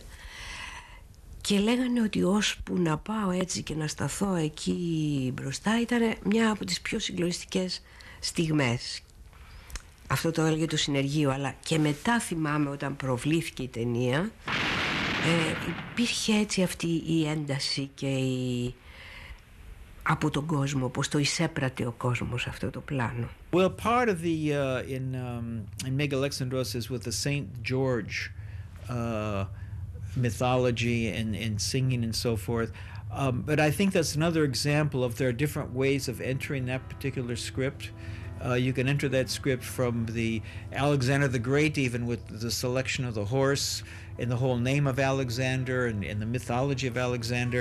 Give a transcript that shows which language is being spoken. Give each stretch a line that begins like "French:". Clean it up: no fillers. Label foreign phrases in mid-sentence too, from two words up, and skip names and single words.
Greek: Και λέγανε ότι ώσπου να πάω έτσι και να σταθώ εκεί μπροστά ήταν μια από τις πιο συγκλονιστικές στιγμές. Αυτό το έλεγε το συνεργείο, αλλά και μετά θυμάμαι όταν προβλήθηκε η ταινία, υπήρχε έτσι αυτή η ένταση και από τον κόσμο, πως το εισέπρατε ο κόσμος αυτό το πλάνο.
English: Well, part of the in Megalexandros is with the Saint George mythology and singing and so forth, but I think that's another example of there are different ways of entering that particular script. You can enter that script from the Alexander the Great, even with the selection of the horse and the whole name of Alexander and the mythology of Alexander.